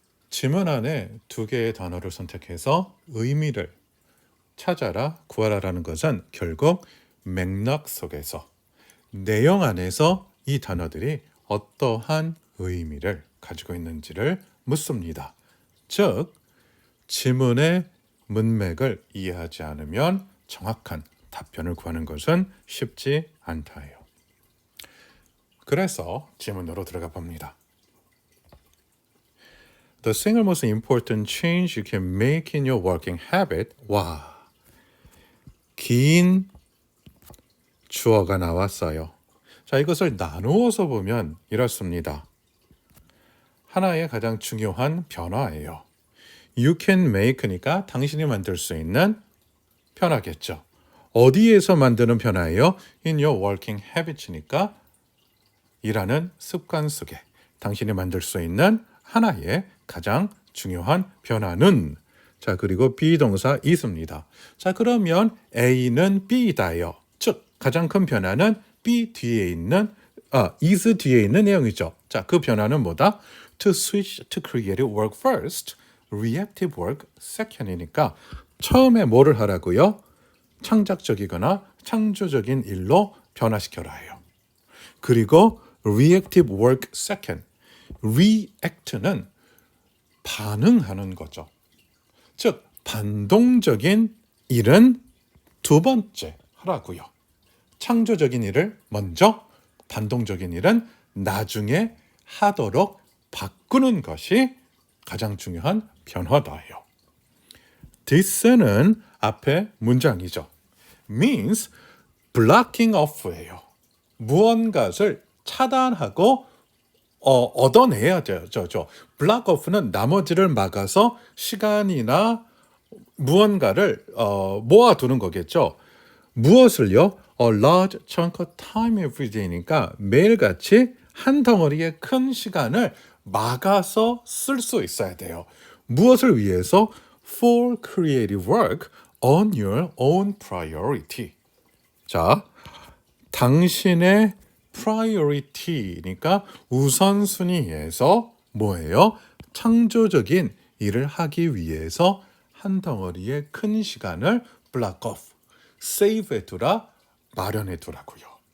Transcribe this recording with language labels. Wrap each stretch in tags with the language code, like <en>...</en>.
<ko>지문 안에 두 개의 단어를 선택해서 의미를 찾아라, 구하라라는 것은 결국 맥락 속에서, 내용 안에서 이 단어들이 어떠한 의미를 가지고 있는지를 묻습니다. 즉, 지문의 문맥을 이해하지 않으면 정확한 답변을 구하는 것은 쉽지 않다예요. 그래서 지문으로 들어가 봅니다.</ko> <en>The single most important change you can make in your working habit.</en> <ko>와, 긴 주어가 나왔어요. 자, 이것을 나누어서 보면 이렇습니다. 하나의 가장 중요한 변화예요.</ko> <en>You can make</en> <ko>니까 당신이 만들 수 있는 변화겠죠. 어디에서 만드는 변화예요?</ko> <en>In your working habits</en> <ko>니까 일하는 습관 속에 당신이 만들 수 있는 하나의 가장 중요한 변화는, 자, 그리고 비동사 is입니다. 자, 그러면 A는 B다요. 즉, 가장 큰 변화는 B 뒤에 있는 is 뒤에 있는 내용이죠. 자, 그 변화는 뭐다?</ko> <en>To switch to creative work first, reactive work second이니까</en> <ko>처음에 뭐를 하라고요? 창작적이거나 창조적인 일로 변화시켜라요. 그리고</ko> <en>reactive work second,</en> <ko>react는 반응하는 거죠. 즉, 반동적인 일은 두 번째 하라고요. 창조적인 일을 먼저, 반동적인 일은 나중에 하도록 바꾸는 것이 가장 중요한 변화다예요. this는 앞에 문장이죠.</ko> <en>means blocking off예요.</en> <ko>무언가를 차단하고 얻어내야 돼요. block off는 나머지를 막아서 시간이나 무언가를 모아두는 거겠죠. 무엇을요?</ko> <en>A large chunk of time every day</en> <ko>니까 매일같이 한 덩어리의 큰 시간을 막아서 쓸 수 있어야 돼요. 무엇을 위해서?</ko> <en>For creative work on your own priority.</en> <ko>자, 당신의 priority니까 우선순위에서 뭐예요? 창조적인 일을 하기 위해서 한 덩어리의 큰 시간을 block off, save 해두라, 마련해 두라고요.</ko>